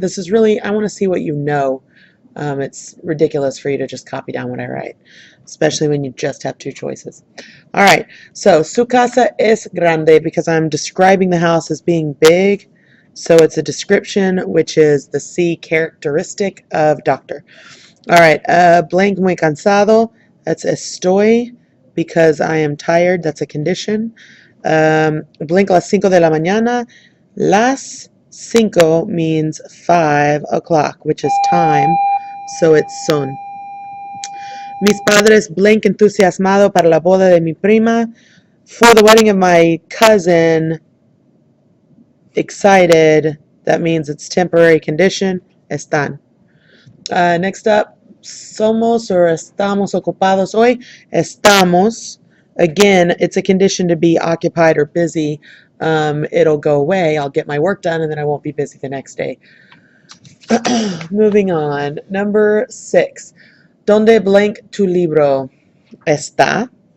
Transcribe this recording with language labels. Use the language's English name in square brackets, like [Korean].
[English] This is really, I want to see what you know. It's ridiculous for you to just copy down what I write, especially when you just have two choices. All right, so [Spanish] su casa es grande [English] because I'm describing the house as being big. So it's a description, which is the C characteristic of doctor. All right, blank [Spanish] muy cansado. [English] That's estoy because I am tired. That's a condition. Blink [Spanish] las 5 de la mañana. [English] Las 5 means 5 o'clock, which is time. So it's son. [Spanish] Mis padres blank entusiasmado para la boda de mi prima. [English] For the wedding of my cousin, excited. That means it's temporary condition. Están. Next up, somos or [Spanish] estamos ocupados hoy. [English] Estamos. Again, it's a condition to be occupied or busy. It'll go away. I'll get my work done and then I won't be busy the next day. Moving on. Number 6. [Spanish] ¿Dónde blank tu libro está?